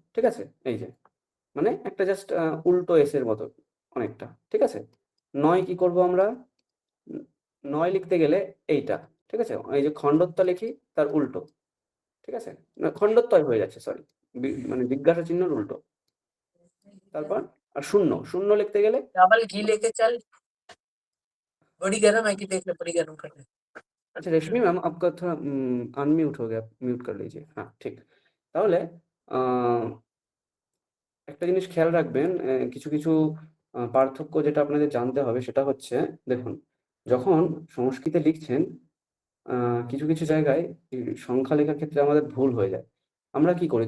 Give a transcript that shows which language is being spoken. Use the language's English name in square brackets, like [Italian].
[Bangla] ঠিক আছে, এই যে, মানে একটা জাস্ট উল্টো এসের মতো অনেকটা। ঠিক আছে, 9 কি করব আমরা? 9 লিখতে গেলে এইটা। ঠিক আছে, এই যে খণ্ডত্ব লিখি, তার উল্টো। ঠিক আছে, না, খণ্ডত্বই হয়ে যাচ্ছে, সরি, মানে জিজ্ঞাসা চিহ্নের উল্টো। তারপর আর 0 লিখতে গেলে [Hindi] डबल घी लेके चल बड़ी गरम है कि देख ले बड़ी गरम कर ले अच्छा रेशमी मैम आपका थोड़ा अनम्यूट हो गया, म्यूट कर लीजिए। [Bangla] हाँ, ঠিক। তাহলে একটা জিনিস খেয়াল রাখবেন, কিছু কিছু পার্থক্য যেটা আপনাদের জানতে হবে সেটা হচ্ছে, দেখুন, যখন সংস্কৃতে লিখছেন, কিছু কিছু জায়গায় এই সংখ্যা লেখার ক্ষেত্রে আমাদের ভুল হয়ে যায়। আমরা কি করি?